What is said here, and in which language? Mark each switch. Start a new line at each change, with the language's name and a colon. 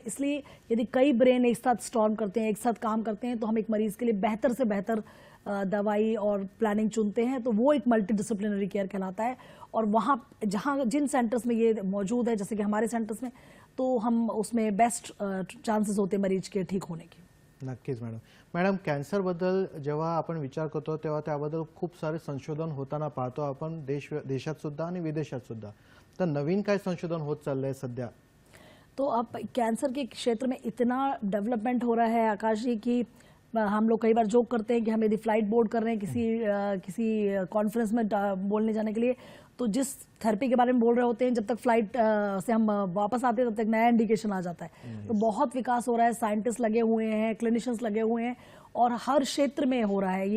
Hindi: इसलिए यदि कई ब्रेन एक साथ स्टॉर्म करते हैं, एक साथ काम करते हैं, तो हम एक मरीज़ के लिए बेहतर से बेहतर दवाई और प्लानिंग चुनते हैं, तो वो एक मल्टी डिसिप्लिनरी केयर कहलाता है। और वहाँ जहाँ जिन सेंटर्स में ये मौजूद है, जैसे कि हमारे सेंटर्स में, तो हम उसमें बेस्ट चांसेस होते हैं मरीज के ठीक होने के।
Marathi: नक्कीच मॅडम कॅन्सरबद्दल जेव्हा आपण विचार करतो तेव्हा त्याबद्दल खूप सारे संशोधन होताना पाहतो आपण, देशात सुद्धा आणि विदेशात सुद्धा। तर नवीन काय संशोधन होत चाललंय सध्या?
Hindi: तो अब कैंसर के क्षेत्र में इतना डेवलपमेंट हो रहा है आकाश जी कि हम लोग कई बार जोक करते हैं कि हम यदि फ्लाइट बोर्ड कर रहे हैं किसी कॉन्फ्रेंस में बोलने जाने के लिए, तो जिस थेरेपी के बारे में बोल रहे होते हैं, जब तक फ्लाइट से हम वापस आते हैं तब तक नया इंडिकेशन आ जाता है। तो बहुत विकास हो रहा है, साइंटिस्ट लगे हुए हैं, क्लिनिशियंस लगे हुए हैं और हर क्षेत्र में हो रहा है।